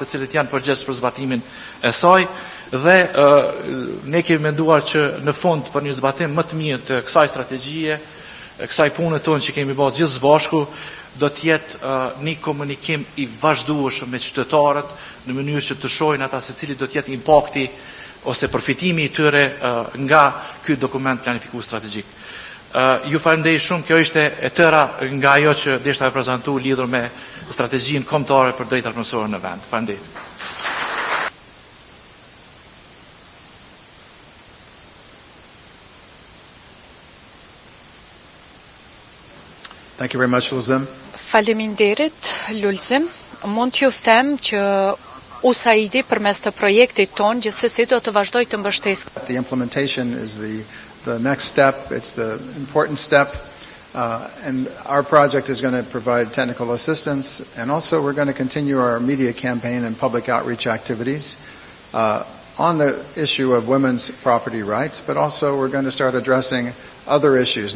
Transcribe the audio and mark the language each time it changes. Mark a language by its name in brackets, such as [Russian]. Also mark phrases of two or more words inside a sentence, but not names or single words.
[Albanian] të cilët janë përgjegjës për zbatimin e saj dhe ne kemi menduar që në fund për një zbatim më të mirë të kësaj strategjie, kësaj pune tonë që kemi bërë gjithë së bashku, do të jetë një komunikim i vazhdueshëm me qytetarët në mënyrë që të shohin ata se cili do të jetë impakti ose përfitimi i tyre nga ky dokument planifikues strategjik. Ju falenderoj shumë, kjo ishte e tëra nga ajo që deshta e prezantu lidhur me strategjinë kombëtare për drejtat pronësore në vend. Falenderoj. [English] Thank you very much, Lulzim. [Albanian] Faleminderit, Lulzim. Mund t'ju them që USAID përmes të projektit ton gjithsesi do të vazhdoj të mbështesë. [English] The implementation is the next step. It's the important step. And our project is going to provide technical assistance. And also we're going to continue our media campaign and public outreach activities on the issue of women's property rights, but also we're going to start addressing other issues.